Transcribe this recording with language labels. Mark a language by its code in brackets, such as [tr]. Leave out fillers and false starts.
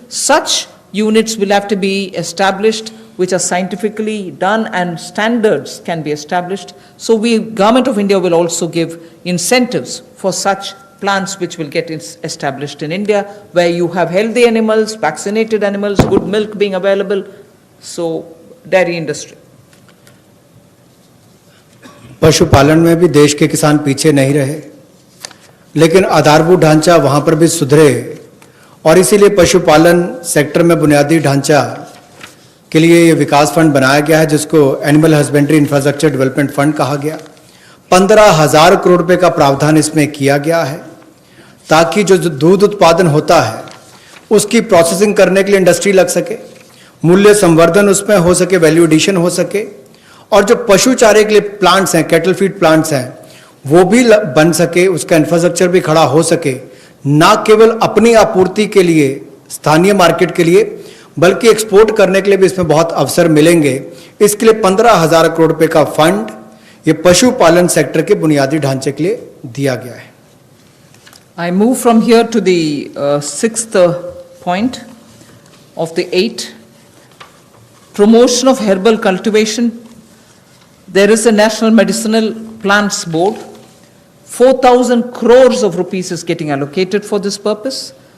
[en] Such units will have to be established, which are scientifically done, and standards can be established. So Government of India will also give incentives for such plants which will get established in India, where you have healthy animals, vaccinated animals, good milk being available. So dairy industry. [hi] पशुपालन में भी देश के किसान पीछे नहीं रहे, लेकिन आधारभूत ढांचा वहां पर भी सुधरे, और इसीलिए पशुपालन सेक्टर में बुनियादी ढांचा के लिए ये विकास फंड बनाया गया है, जिसको animal husbandry infrastructure development fund कहा गया। 15,000 करोड़ रुपए का प्रावधान इसमें किया गया है, ताकि जो दूध उत्पादन होता है उसकी प्रोसेसिंग करने के लिए इंडस्ट्री लग सके, मूल्य संवर्धन उसमें हो सके, वैल्यू एडिशन हो सके, और जो पशु चारे के लिए प्लांट्स हैं, कैटल फीड प्लांट्स हैं, वो भी बन सके, उसका इंफ्रास्ट्रक्चर भी खड़ा हो सके, ना केवल अपनी आपूर्ति के लिए, स्थानीय मार्केट के लिए, बल्कि एक्सपोर्ट करने के लिए भी इसमें बहुत अवसर मिलेंगे। इसके लिए 15,000 करोड़ रुपए का फंड ये पशुपालन सेक्टर के बुनियादी ढांचे के लिए दिया गया है। [en] I move from here to the sixth point of the 8. Promotion of herbal cultivation. There is a National Medicinal Plants Board. 4,000 crores of rupees is getting allocated for this purpose.